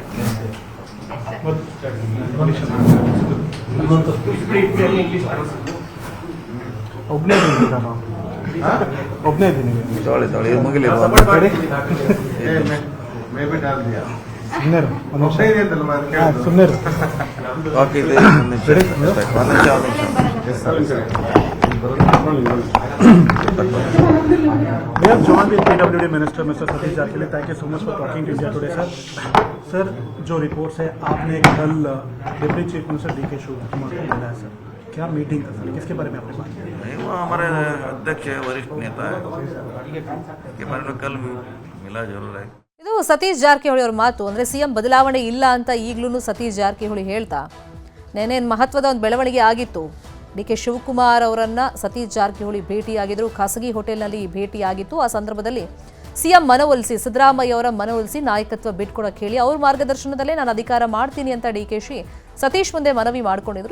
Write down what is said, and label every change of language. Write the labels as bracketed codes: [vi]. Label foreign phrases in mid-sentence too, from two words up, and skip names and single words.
[kn] ತೊಳಿ ಮುಗಿಲಿ. ಓಕೆ, ಇದೆ [en] We have joined with PWD Minister Mr. Satish Jarkili. Thank you so much for talking to India today, sir. [hi] सर, जो रिपोर्ट्स है आपने कल [en] deputy chief minister [hi] DK शिवकुमार को मिला है, सर क्या मीटिंग था सर, किसके बारे में आपने बात की? वो हमारे अध्यक्ष वरिष्ठ नेता है, इसके बारे में कल मिला जरूर है. [kn] ಇದು ಸತೀಶ್ ಜಾರಕಿಹೊಳಿ ಅವ್ರ ಮಾತು. ಅಂದರೆ CM ಬದಲಾವಣೆ ಇಲ್ಲ ಅಂತ ಈಗಲೂ ಸತೀಶ್ ಜಾರಕಿಹೊಳಿ ಹೇಳ್ತಾ, ನೆನೇನು ಮಹತ್ವದ ಒಂದು ಬೆಳವಣಿಗೆ ಆಗಿತ್ತು. DK ಶಿವಕುಮಾರ್ ಅವರನ್ನು ಸತೀಶ್ ಜಾರಕಿಹೊಳಿ ಭೇಟಿಯಾಗಿದ್ದರು. ಖಾಸಗಿ ಹೋಟೆಲ್ನಲ್ಲಿ ಭೇಟಿಯಾಗಿತ್ತು. ಆ ಸಂದರ್ಭದಲ್ಲಿ CM ಮನವೊಲಿಸಿ, ಸಿದ್ದರಾಮಯ್ಯ ಅವರ ಮನವೊಲಿಸಿ ನಾಯಕತ್ವ ಬಿಟ್ಕೊಡಕ್ಕೆ ಹೇಳಿ ಅವ್ರ ಮಾರ್ಗದರ್ಶನದಲ್ಲೇ ನಾನು ಅಧಿಕಾರ ಮಾಡ್ತೀನಿ ಅಂತ DKಶಿ ಸತೀಶ್ ಮುಂದೆ ಮನವಿ ಮಾಡ್ಕೊಂಡಿದ್ರು.